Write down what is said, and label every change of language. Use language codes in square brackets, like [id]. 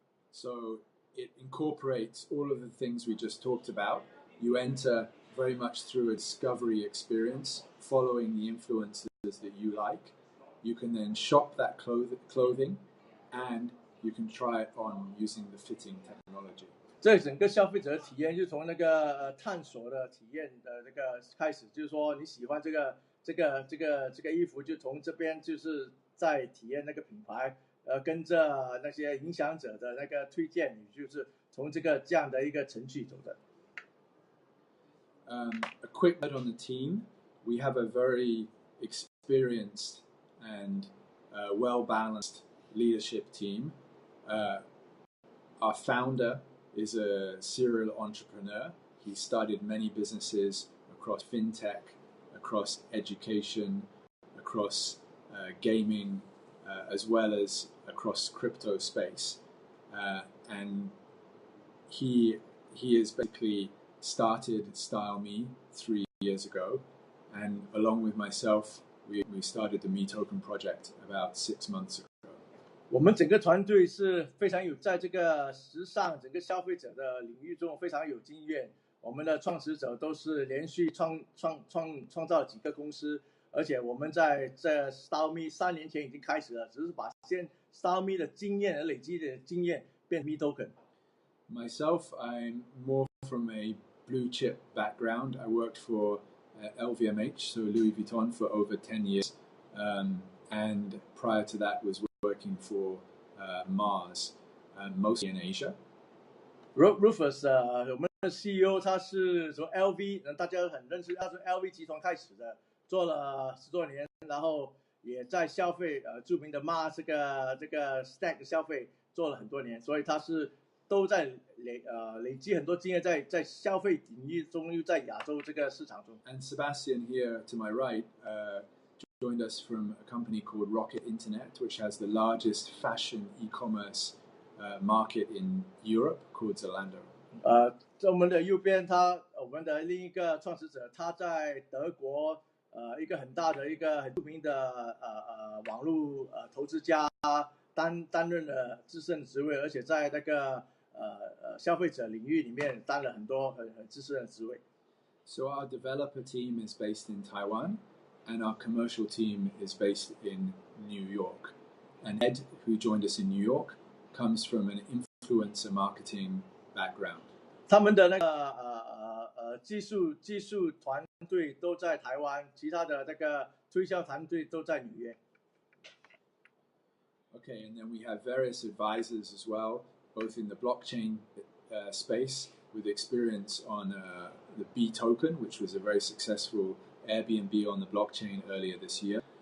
[en] So it incorporates all of the things we just talked about. You enter very much through a discovery experience, following the influencers that you like. You can then shop that clothing, and you can try it on using the fitting technology. [zh] 这整个消费者的体验就从那个探索的体验的这个开始，就是说你喜欢这个衣服，就从这边就是在体验那个品牌，跟着那些影响者的那个推荐，你就是从这样的一个程序走的。 [en] A quick word on the team. We have a very experienced and well-balanced leadership team. Our founder is a serial entrepreneur. He started many businesses across fintech, across education, across gaming, as well as across crypto space. And he has basically started Style Me 3 years ago, and along with myself, we started the Me Token project about 6 months ago. [zh] 我们整个团队是非常在这个时尚整个消费者的领域中非常有经验。我们的创始者都是连续创造了几个公司，而且我们在这 Style Me 3年前已经开始了，只是把Style Me 的经验累积的经验变 Me Token。 [en] Myself, I'm more from a blue chip background. I worked for LVMH, so Louis Vuitton, for over 10 years, and prior to that was working for Mars, mostly in Asia. [zh] Rufus 我们的 CEO 他是从 LV， 大家很认识，他是 LV 集团开始的，做了10多年，然后也在消费著名的 Mars 这个 Stack 消费做了很多年，所以他是都在累积很多经验在消费领域中，又在亚洲这个市场中。 [en] And Sebastian here to my right joined us from a company called Rocket Internet, which has the largest fashion e-commerce market in Europe, called Zalando. [zh] 在我们的右边，我们的另一个创始者，他在德国一个很大的一个很著名的网络投资家，担任了资深的职位，而且在那个消费者领域里面担了很多很资深的职位。 [en] So our developer team is based in Taiwan, and our commercial team is based in New York. And Ed, who joined us in New York, comes from an influencer marketing background. [zh] 他们的那个技术团队都在台湾，其他的那个推销团队都在纽约。 [en] Okay, and then we have various advisors as well, both in the blockchain space with experience on the B token, which was a very successful Airbnb on the blockchain earlier this year.